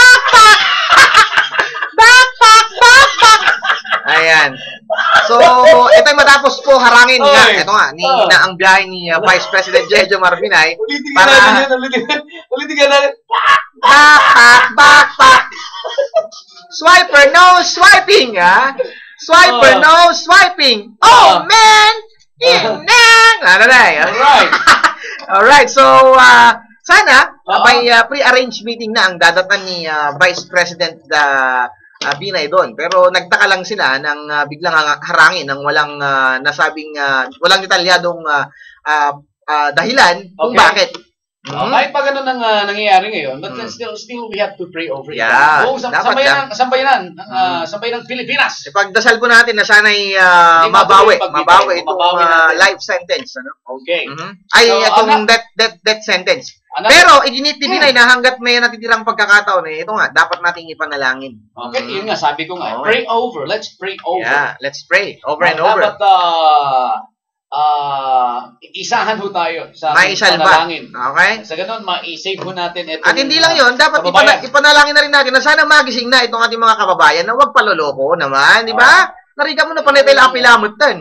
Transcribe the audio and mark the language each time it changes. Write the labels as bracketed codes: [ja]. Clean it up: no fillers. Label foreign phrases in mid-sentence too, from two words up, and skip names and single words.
[tl] Ayan. So, ito ay matapos po harangin nga. Ito nga, na ang biyahe ni Vice President Jejo Marbinay. Ulitin ka natin. [en] Backpack. Swiper, no swiping, ha? Swiper, no swiping. Oh, man! Alright. [tl] Alright, so, sana, may [en] pre-arranged meeting [tl] na ang dadatan ni Vice President Binay doon. Pero nagtaka lang sila nang biglang harangin ng walang nasabing, walang detalyadong dahilan kung bakit. Kahit pa ganun ang nangyayari ngayon, [en] but still we have to pray over it. Yeah, [tl] sambayanan ng Pilipinas. Ipagdasal po natin na sana'y mabawi itong [en] life sentence. [tl] Ano? Okay. Ay, itong [en] death sentence. [tl] Pero, iginitibinay na hanggat may natitirang pagkakataon, ito nga, dapat nating ipanalangin. Okay, yun nga, sabi ko nga, [en] pray over. Let's pray over. Yeah, let's pray over and over. [tl] Dapat, isahan ho tayo sa panalangin. Okay? Sa ganun, ma-save ho natin itong at hindi lang yun, dapat ipanalangin na rin natin na sana magising na itong ating mga kababayan na huwag paloloko naman, di ba? Nariga mo na panitay apilamot tan.